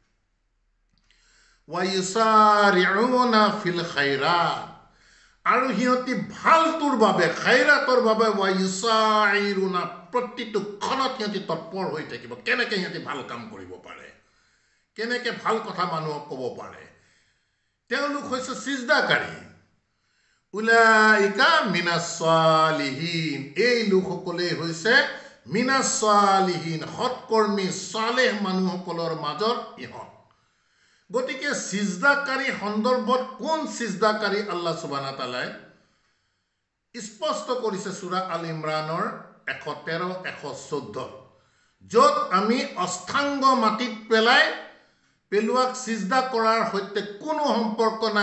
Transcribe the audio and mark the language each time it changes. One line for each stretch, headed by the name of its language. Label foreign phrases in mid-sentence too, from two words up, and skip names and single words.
Arabic: ويسارعون في الخيرات,
Assamese: আৰু সিহঁতি ভালটোৰ বাবে খাইৰাতৰ বাবে
Arabic: ويسارعون,
Assamese: প্ৰতিটো ক্ষণত সিহঁতি তৎপৰ হৈ থাকিব। কেনেকৈ সিহঁতি ভাল কাম কৰিব পাৰে, কেনেকৈ ভাল কথা মানুহক ক'ব পাৰে, তেওঁলোক হৈছে সিজদাকাৰী।
Arabic: أولئك من الصالحين,
Assamese: এই লোকসকলেই হৈছে
Arabic: من الصالحين,
Assamese: সৎকৰ্মী সালেহ মানুহসকলৰ মাজৰ ইহঁত। গতিকে সিজদাকাৰী সন্দৰ্ভত কোন সিজদাকাৰী
Arabic: الله سبحانه تعالى
Assamese: স্পষ্ট কৰিছে সূৰা আল ইমৰানৰ 113, 114, য'ত আমি অস্তাংগ মাটিত পেলোৱাক সিজদা কৰাৰ সৈতে কোনো সম্পৰ্ক নাই।